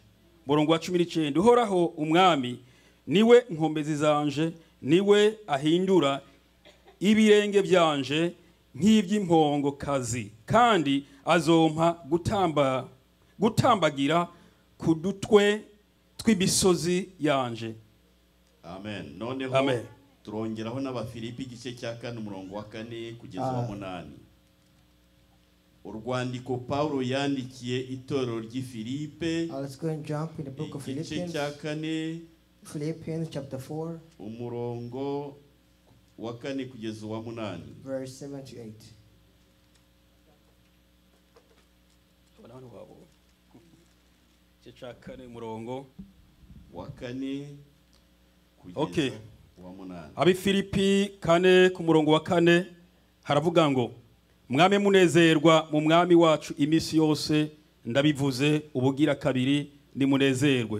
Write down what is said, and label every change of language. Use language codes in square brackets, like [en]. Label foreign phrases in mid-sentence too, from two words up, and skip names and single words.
[rw] Murongo wa 19 uhoraho umwami niwe nkombezi zanje niwe ahindura ibirenge byanje nk'iby'impongo kazi kandi azompa gutambagira ku dutwe tw'imisozi yanje. Amen. Noneho Amen. Turongeraho n'Abafilipi igice cya 4 umurongo wa 4 kugeza wa 8. Urwandiko Paulo yandikiye itorero ry'Ifilipe. [en] Let's go and jump in the book of Philippians. Philippians chapter 4 [rw] umurongo wa 4 kugeza wa 8. [en] Verse 7 to 8. [rw] Umurongo wa 4 kugeza wa 8. Abifilipi 4 ku murongo wa 4 haravuga ngo mwame munezerwa mu mwami wacu imisi yose ndabivuze ubugira kabiri ni munezerwe.